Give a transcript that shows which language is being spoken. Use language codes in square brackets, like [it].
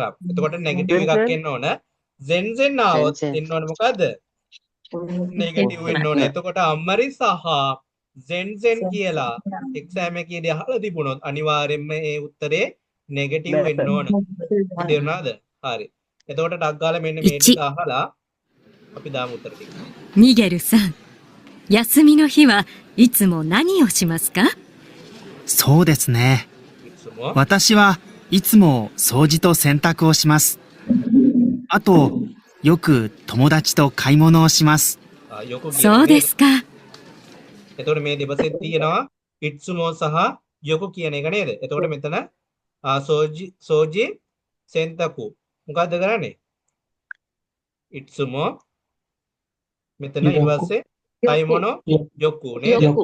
[si] එතකොට නෙගටිව් එකක් එන්න ඕන. zen ආවොත් එන්න ඕන මොකද්ද? නෙගටිව් වෙන්න ඕන. එතකොට අමාරි සහ zen කියලා එක්සෑම් එකේදී අහලා තිබුණොත් අනිවාර්යයෙන්ම ඒ උත්තරේ නෙගටිව් වෙන්න ඕන. තේරුණාද? හරි. එතකොට ඩක් ගාලා මෙන්න මේ ටික අහලා අපි දාමු උත්තර ටික. [ja] ミゲルさん、休みの日はいつも何をしますか？そうですね。私はいつも掃除と洗濯をします。あと、よく友達と買い物をします。そうですか。 [si] එතකොට මේ දෙපසෙත් තියෙනවා ඉත්සුමෝ සහ යොකු කියන එක නේද? එතකොට මෙතන සෝජි සෙන්තකු මොකද්ද කරන්නේ? ඉත්සුමෝ මෙතන ඊට පස්සේ කයිමොනෝ යොකු නේද?